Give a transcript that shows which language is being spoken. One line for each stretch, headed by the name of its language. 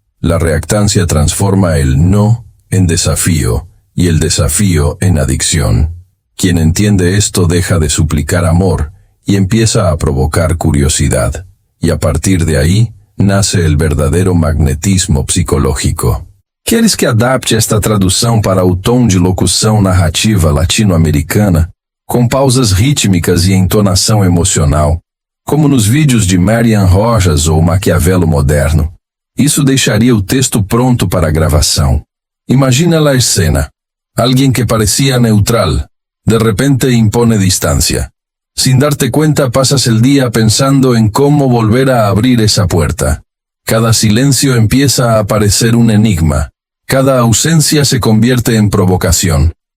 Spanish: La reactancia transforma el no en desafío, y el desafío en adicción. Quien entiende esto deja de suplicar amor, y empieza a provocar curiosidad. Y a partir de ahí, nace el verdadero magnetismo psicológico.
Portuguese: Queres que adapte esta tradução para o tom de locução narrativa latino-americana, com pausas rítmicas e entonação emocional, como nos vídeos de Marian Rojas ou Maquiavelo moderno? Isso deixaria o texto pronto para a gravação.
Spanish: Imagina la escena. Alguien que parecía neutral, de repente impone distancia. Sin darte cuenta pasas el día pensando en cómo volver a abrir esa puerta. Cada silencio empieza a parecer un enigma. Cada ausencia se convierte en provocación.